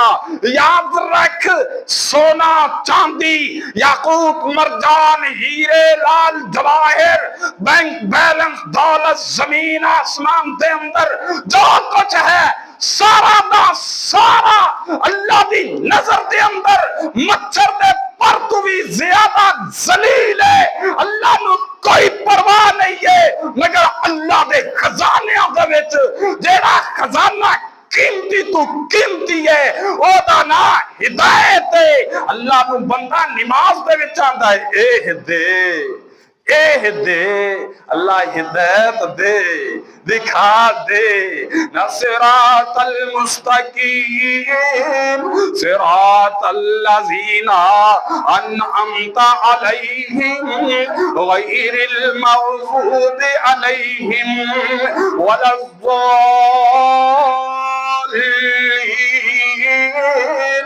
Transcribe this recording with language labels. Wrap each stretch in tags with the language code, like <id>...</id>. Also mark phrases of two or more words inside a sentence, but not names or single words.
<pa>یاد رکھ، سونا چاندی یاقوت مرجان ہیرے لال جواہر بینک بیلنس دولت زمین آسمان دے اندر جو کچھ ہے سارا دا سارا اللہ دی نظر دے اندر مچھر دے پر تو بھی زیادہ ذلیل ہے۔ اللہ نو کوئی پرواہ نہیں ہے مگر اللہ دے خزانے دے وچ جیڑا خزانہ قیمتی تو قیمتی ہے او دا نا ہدایت ہے۔ اللہ نو بندہ نماز دے وچ آندا ہے اے دے اللہ ہدایت دے، دکھا دے نا</pa> <ar>صراط المستقیم صراط الذین انعمت علیہم غیر المغضوب علیہم ولا الضالین۔</ar>